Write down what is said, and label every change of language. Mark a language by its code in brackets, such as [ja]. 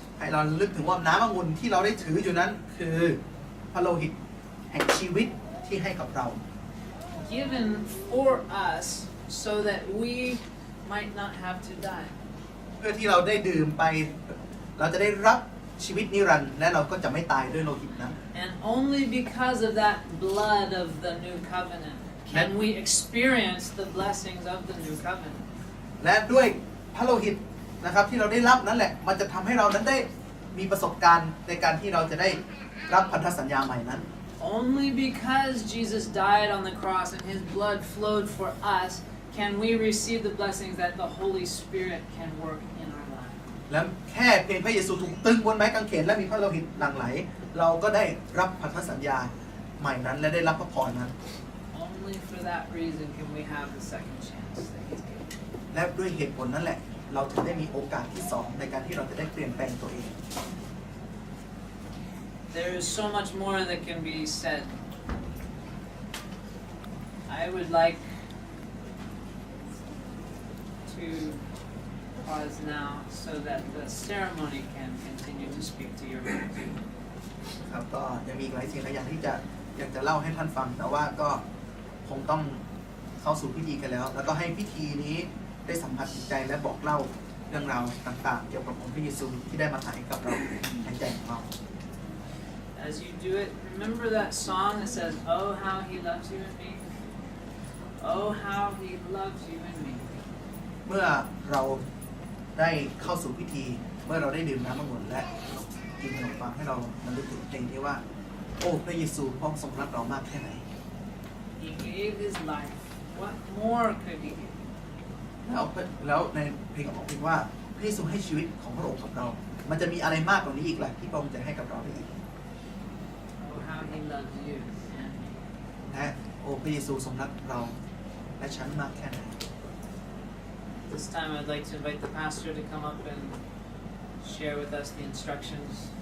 [th] ให้เราระลึกถึงว่าน้ำองุ่นที่เราได้ถืออยู่นั้นคือพระโลหิตแห่งชีวิตที่ให้กับเรา [en] Given for us so that we might not have to die. [th] เพื่อที่เราได้ดื่มไปเราจะได้รับชีวิตนิรันดร์และเราก็จะไม่ตายด้วยโลหิตนั้น [en] And only because of that blood of the new covenant can we experience the blessings of the new covenant. [th] และด้วยพระโลหิตนะครับที่เราได้รับนั่นแหละมันจะทำให้เรานั้นได้มีประสบการณ์ในการที่เราจะได้รับพันธสัญญาใหม่นั้น [en] Only because Jesus died on the cross and His blood flowed for us can we receive the blessings that the Holy Spirit can work in our lives. [th] และแค่เพียงพระเยซูถูกตึงบนไม้กางเขนและมีพระโลหิตหลั่งไหลเราก็ได้รับพันธสัญญาใหม่นั้นและได้รับพระพรนั้น [en] Only for that reason can we have the second chance that He's given. [th] และด้วยเหตุผลนั่นแหละเราถึงได้มีโอกาสที่สองในการที่เราจะได้เปลี่ยนแปลงตัวเอง [en] There is so much more that can be said. I would like to pause now so that the ceremony can continue to speak to your heart. [th] ครับก็ยังมีอีกหลายสิ่งหลายอย่างที่อยากจะเล่าให้ท่านฟังแต่ว่าก็คงต้องเข้าสู่พิธีกันแล้วแล้วก็ให้พิธีนี้ได้สัมผัสจิตใจและบอกเล่าเรื่องราวต่างๆเกี่ยวกับองค์พระเยซูที่ได้มาถ่ายกับเราในใจของเรา [en] As you do it, remember that song that says, "Oh how He loves you and me. Oh how He loves you and me." [th] เมื่อเราได้เข้าสู่พิธีเมื่อเราได้ดื่มน้ำองุ่นและกินขนมปังให้เราระลึกถึงเพลงที่ว่าโอ้พระเยซูพระองค์ทรงรักเรามากแค่ไหน [en] He gave His life. What more could He give? [th] แล้วในเพลงของพระองค์ว่าพระเยซูให้ชีวิตของพระองค์กับเรามันจะมีอะไรมากกว่านี้อีกล่ะที่พระองค์จะให้กับเราได้อีก [en] Oh how He loves you and me. [th] และโอ้พระเยซูทรงรักเราและฉันมากแค่ไหน [en] This time I'd like to invite the pastor to come up and share with us the instructions